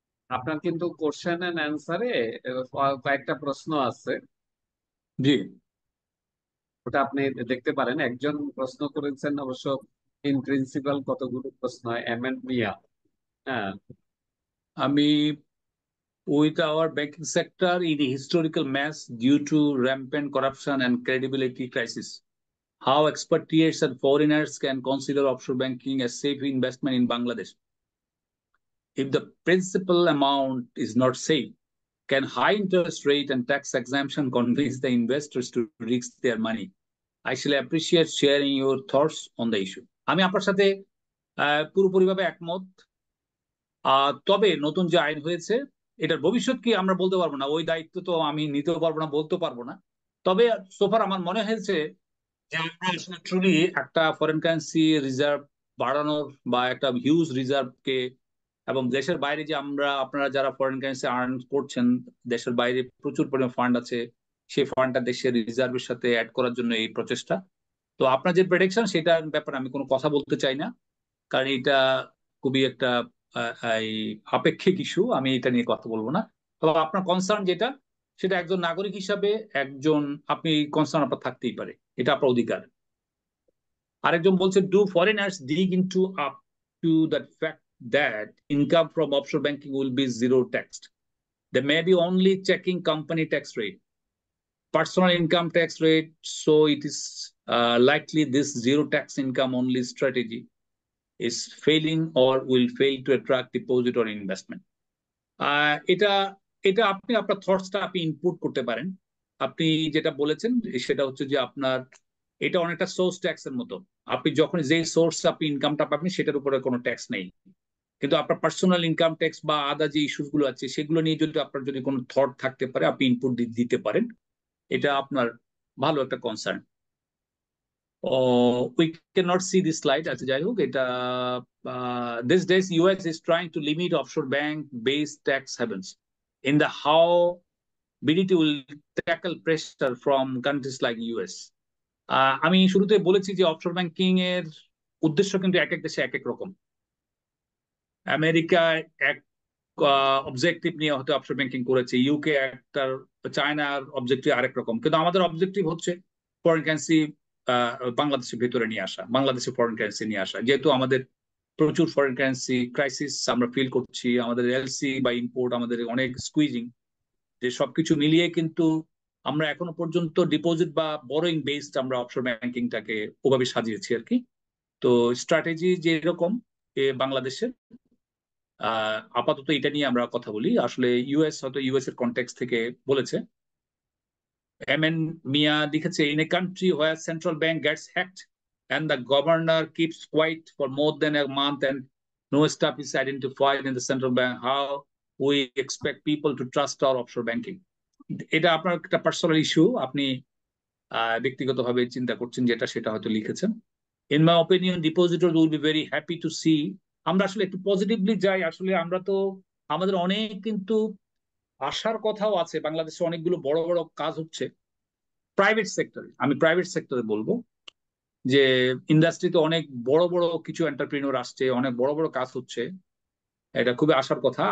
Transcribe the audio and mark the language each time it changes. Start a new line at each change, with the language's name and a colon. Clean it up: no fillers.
Bangla: আপনার কিন্তু question and অ্যান্সারে কয়েকটা প্রশ্ন আছে। জি ওটা আপনি দেখতে পারেন। একজন প্রশ্ন করেছেন অবশ্য, ইন প্রিন্সিপাল কতগুলো প্রশ্ন, এমএন মিয়া। হ্যাঁ,
English: আমি with our banking sector in a historical mess due to rampant corruption and credibility crisis. How expatriates and foreigners can consider offshore banking a safe investment in Bangladesh? If the principal amount is not safe, can high interest rate and tax exemption convince the investors to risk their money? I shall appreciate sharing your thoughts on the issue.
Bangla: আমি আপনার সাথে পুরোপুরিভাবে একমত। তবে নতুন যে আইন হয়েছে এটার ভবিষ্যৎ কি আমরা বলতে পারবো না, ওই দায়িত্ব তো আমি নিতেও পারবো না, বলতে পারবো না। তবে সোফার আমার মনে হয়েছে যে আমরা আসলে ট্রুলি একটা ফরেন কারেন্সি রিজার্ভ বাড়ানোর বা একটা হিউজ রিজার্ভকে, এবং দেশের বাইরে যে আপনারা যারা ফরেন কারেন্সি আর্ন করছেন, দেশের বাইরে প্রচুর পরিমাণ ফান্ড আছে, সেই ফান্ডটা দেশের রিজার্ভের সাথে অ্যাড করার জন্য এই প্রচেষ্টা। তো আপনার যে প্রেডিকশন সেটার ব্যাপারে আমি কোনো কথা বলতে চাই না, কারণ এটা খুবই একটা এই আপেক্ষিক ইস্যু, আমি এটা নিয়ে কথা বলবো না। তবে আপনার কনসার্ন যেটা, সেটা একজন নাগরিক হিসাবে আপনি কনসার্ন আপনার থাকতেই পারে, এটা আপনার অধিকার। আরেকজন বলছে,
English: Do foreigners dig into up to that fact that income from offshore banking will be zero taxed? They may be only checking company tax rate, personal income tax rate, so it is likely this zero tax income only strategy is failing or will fail to attract deposit or investment.
Bangla: এটা এটা আপনি আপনার থটসটা আপনি input করতে পারেন। আপনি যেটা বলেছেন সেটা হচ্ছে যে আপনার এটা অনেকটা সোর্স ট্যাক্স এর মতো, আপনি যখন যেই সোর্স আপনি ইনকামটা পাবেন সেটার উপরে কোনো ট্যাক্স নেই, কিন্তু আপনার পার্সোনাল ইনকাম ট্যাক্স বা আদা যে ইস্যুস গুলো আছে সেগুলো নিয়ে যদি আপনার যদি কোনো থট থাকতে পারে আপনি ইনপুট দিতে পারেন, এটা আপনার ভালো একটা concern.
English: We cannot see this slide.
Bangla: আচ্ছা যাই হোক, এটা
English: these days US is trying to limit offshore bank based tax havens in the how BDT will tackle pressure from countries like US.
Bangla: আমি শুরুতে বলেছি যে অফশোর ব্যাংকিং এর উদ্দেশ্য কিন্তু এক এক দেশে এক এক রকম। আমেরিকা এক অবজেক্টিভ নিয়ে হয়তো অফশোর ব্যাংকিং করেছে, ইউকে একটা, চায়নার অবজেক্টিভ আরেক রকম, কিন্তু আমাদের অবজেক্টিভ হচ্ছে ফরেন কারেন্সি বাংলাদেশের ভেতরে নিয়ে আসা, বাংলাদেশে ফরেন কারেন্সি নিয়ে আসা। যেহেতু আমাদের প্রচুর ফরেন কারেন্সি ক্রাইসিস আমরা ফিল করছি, আমাদের এলসি বা ইম্পোর্ট আমাদের অনেক স্কুইজিং, যে সবকিছু মিলিয়ে কিন্তু আমরা এখনো পর্যন্ত ডিপোজিট বা বরোইং বেসড আমরা অফশোর ব্যাংকিংটাকে ওভাবে সাজিয়েছি আর কি। তো স্ট্র্যাটেজি যে এরকম বাংলাদেশের, আপাতত এটা নিয়ে আমরা কথা বলি। আসলে ইউএস হয়তো ইউএস এর কনটেক্সট থেকে বলেছে। এমএন মিয়া লিখেছে,
English: in a country where central bank gets hacked and the governor keeps quiet for more than a month and no staff is identified in the central bank, how we expect people to trust our offshore banking?
Bangla: এটা আপনার একটা personal issue, আপনি ব্যক্তিগতভাবে চিন্তা করছেন যেটা, সেটা হয়তো লিখেছেন।
English: In my opinion, depositors will be very happy to see,
Bangla: আমরা আসলে একটু পজিটিভলি যাই। আসলে আমরা তো আমাদের অনেক কিন্তু আশার কথাও আছে, বাংলাদেশে অনেকগুলো বড় বড় কাজ হচ্ছে প্রাইভেট সেক্টরে। আমি প্রাইভেট সেক্টরে বলবো যে ইন্ডাস্ট্রিতে অনেক বড় বড় কিছু এন্টারপ্রিনিয়র আসছে, অনেক বড় বড় কাজ হচ্ছে, এটা খুবই আশার কথা।